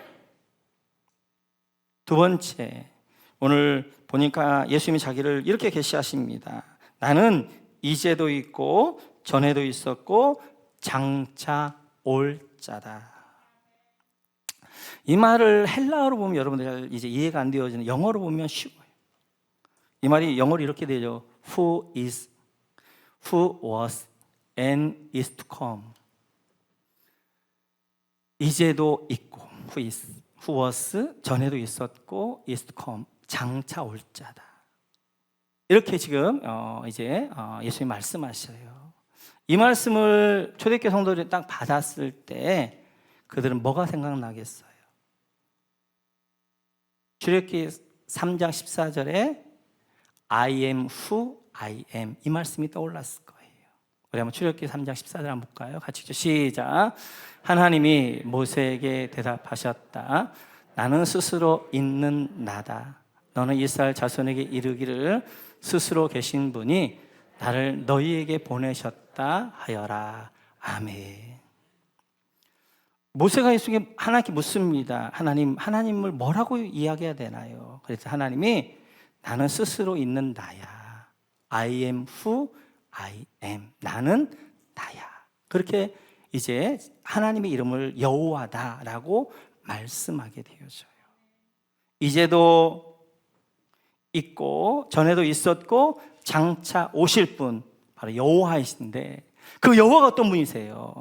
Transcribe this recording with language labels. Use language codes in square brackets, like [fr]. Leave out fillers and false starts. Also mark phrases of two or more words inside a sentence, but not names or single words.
[ko] 두 번째, 오늘 보니까 예수님이 자기를 이렇게 계시하십니다. 나는 이제도 있고 전에도 있었고 장차 올 자다. 이 말을 헬라어로 보면 여러분들 이제 이해가 안 되어지는, 영어로 보면 쉬워요. 이 말이 영어로 이렇게 되죠. [en] Who is, who was, and is to come. [ko] 이제도 있고, [en] who is, who was, [ko] 전에도 있었고, [en] is to come, [ko] 장차 올 자다. 이렇게 지금 이제 예수님이 말씀하셔요. 이 말씀을 초대교회 성도들이 딱 받았을 때 그들은 뭐가 생각나겠어요? 출애굽기 3장 14절에 [en] I am who I am, [ko] 이 말씀이 떠올랐을 거예요. 우리 한번 출애굽기 3장 14절 한번 볼까요? 같이 시작. 하나님이 모세에게 대답하셨다. 나는 스스로 있는 나다. 너는 이스라엘 자손에게 이르기를 스스로 계신 분이 나를 너희에게 보내셨다 하여라. 아멘. 모세가 예수님께 하나님께 묻습니다. 하나님을 뭐라고 이야기해야 되나요? 그래서 하나님이 나는 스스로 있는 나야. [en] I am who I am. [ko] 나는 나야. 그렇게 이제 하나님의 이름을 여호와다라고 말씀하게 되어져요. 이제도 있고 전에도 있었고 장차 오실 분, 바로 여호와이신데, 그 여호와가 어떤 분이세요?